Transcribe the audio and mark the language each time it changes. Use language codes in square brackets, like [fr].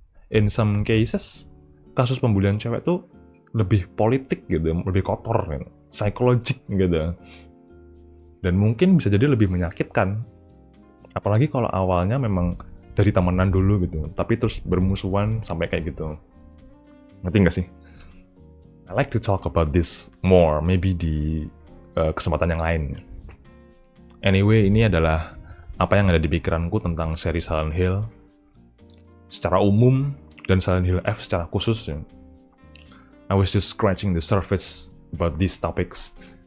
[en] In some cases, [id] kasus pembulian cewek tuh lebih politik gitu, lebih kotor gitu, psikologik gitu. Dan mungkin bisa jadi lebih menyakitkan. Apalagi kalau awalnya memang dari temenan dulu gitu, tapi terus bermusuhan sampai kayak gitu. Ngerti nggak sih? [en] I like to talk about this more, maybe [id] di kesempatan yang lain. Anyway, ini adalah apa yang ada di pikiranku tentang seri Silent Hill secara umum dan Silent Hill F secara khusus ya. [en] I was just scratching the surface about these topics.